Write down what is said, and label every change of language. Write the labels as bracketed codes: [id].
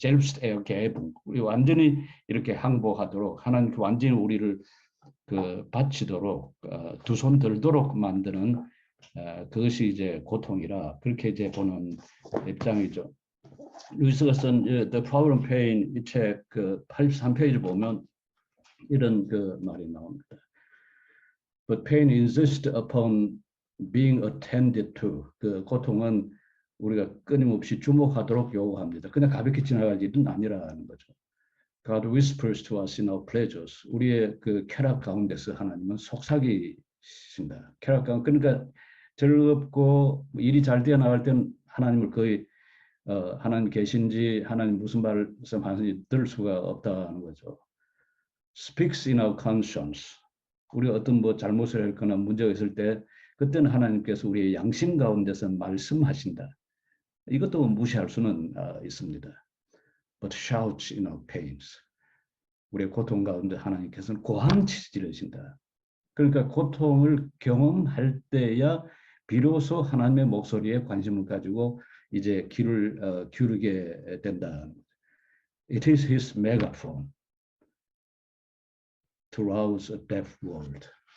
[de] selbst [ko] 에어게붕. 우리 완전히 이렇게 항복하도록 하나님께 완전히 우리를 바치도록 두 손 들도록 만드는 그것이 이제 고통이라 그렇게 이제 보는 입장이죠. 루이스가 쓴 The Power of Pain 이 책 83페이지 보면 이런 말이 나옵니다. [en] But pain insists upon being attended to. [ko] 그 고통은 우리가 끊임없이 주목하도록 요구합니다. 그냥 가볍게 지나갈 일은 아니라는 거죠. [en] God whispers to us in our pleasures. [ko] 우리의 그 쾌락 가운데서 하나님은 속삭이신다. 쾌락 가운데 그러니까 즐겁고 일이 잘 되어 나갈 땐 하나님을 거의 하나님 계신지 하나님 무슨 말씀하는지 들을 수가 없다는 거죠. [en] Speaks in our conscience. [ko] 우리가 어떤 뭐 잘못을 했거나 문제가 있을 때 그때는 하나님께서 우리의 양심 가운데서 말씀하신다. 이것도 무시할 수는 있습니다. [en] But shouts in our pains. [ko] 우리의 고통 가운데 하나님께서는 고함치 지르신다. 그러니까 고통을 경험할 때야 비로소 하나님의 목소리에 관심을 가지고 이제 귀를 기울이게 된다. [en] It is his megaphone to rouse a deaf world.